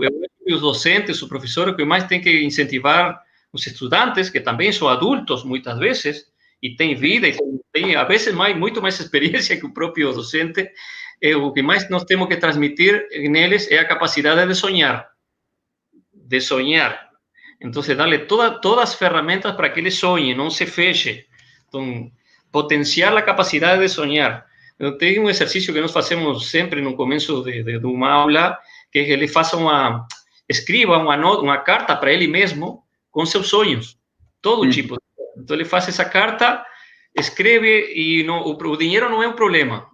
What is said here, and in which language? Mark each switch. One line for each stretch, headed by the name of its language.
Portuguese: eu acho que os docentes, os professores, o que mais tem que incentivar os estudantes, que também são adultos muitas vezes, e têm vida, e têm, a vezes, muito mais experiência que o próprio docente, o que mais nós temos que transmitir neles é a capacidade de sonhar. De sonhar.
Spanish: Entonces, darle todas las herramientas para que él sueñe,
Portuguese: no se feche.
Spanish: Entonces, potenciar la capacidad de soñar.
Portuguese: Tem um exercício que nós fazemos sempre no começo de uma aula, que é que ele faça escriba uma carta para ele mesmo com seus sonhos, todo tipo. Então ele faz essa carta, escreve e o dinheiro não é um problema.